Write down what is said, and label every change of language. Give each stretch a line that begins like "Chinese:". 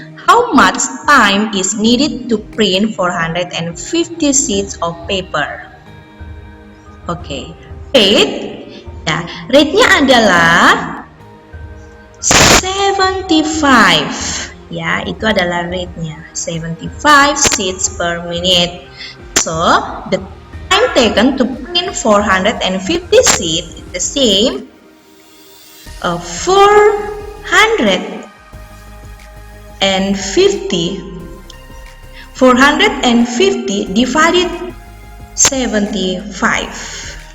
English: How much time is needed to print 450 sheets of paper?
Indonesian: Oke, rate, ya, rate-nya adalah 75. Ya, itu adalah rate-nya, 75
English: sheets per minute. So, the time taken to print 450 sheets is the same 450 divided 75.